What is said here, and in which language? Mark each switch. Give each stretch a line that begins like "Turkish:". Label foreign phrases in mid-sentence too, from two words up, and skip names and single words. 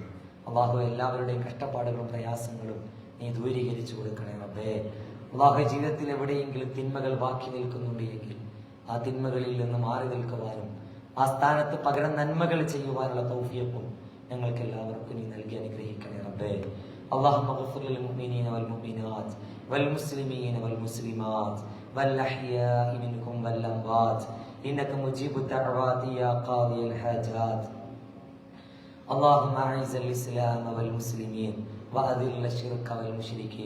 Malayalam: അള്ളാഹു, എല്ലാവരുടെയും കഷ്ടപ്പാടുകളും പ്രയാസങ്ങളും നീ ദൂരീകരിച്ചു കൊടുക്കണേ റബ്ബേ. അള്ളാഹു, ജീവിതത്തിൽ എവിടെയെങ്കിലും തിന്മകൾ ബാക്കി നിൽക്കുന്നുണ്ട് എങ്കിൽ ആ തിന്മകളിൽ നിന്ന് മാറി നിൽക്കുവാനും ആ സ്ഥാനത്ത് പകരം നന്മകൾ ചെയ്യുവാനുള്ള തൗഫീഖും ഞങ്ങൾക്ക് എല്ലാവർക്കും നീ നൽകി അനുഗ്രഹിക്കണേ റബ്ബേ.
Arabic: اللهم اغفر للمؤمنين والمؤمنات والمسلمين والمسلمات والأحياء منهم والأموات إنك مجيب الدعوات يا قاضي الحاجات. اللهم أعز الإسلام والمسلمين وأذل الشرك والمشركين.